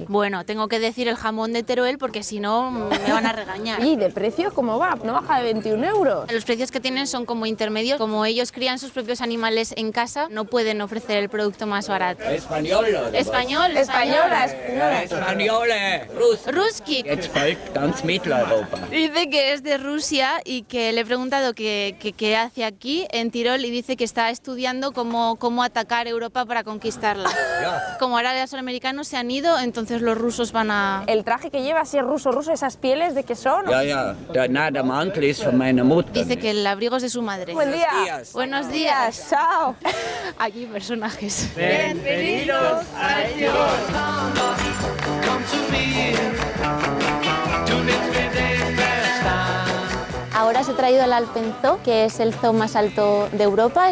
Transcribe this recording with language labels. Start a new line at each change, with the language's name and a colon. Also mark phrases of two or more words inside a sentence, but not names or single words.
Spanish: Bueno, tengo que decir el jamón de Teruel porque si no me van a regañar. ¿Y de precio cómo va? ¿No baja de 21 euros? Los precios que tienen son como intermedios. Como ellos crían sus propios animales en casa, no pueden ofrecer el producto más barato. Español. Español. Española. Español, Rus. Ruski.
German: Jetzt folgt ganz Mitteleuropa.
Spanish: Dice que es de Rusia y que le he preguntado qué hace aquí en Tirol y dice que está estudiando cómo atacar Europa para conquistarla. Como ahora los americanos se han ido, entonces los rusos van a... El traje que lleva, si es ruso, esas pieles, ¿de qué son?
German: Ja. Der Mantel ist von meiner Mutter.
Spanish: Dice que el abrigo es de su madre. Buen día. días. Buenos días. Chao. Aquí personajes. Bienvenidos a Ahora os he traído el Alpenzoo, que es el zoo más alto de Europa.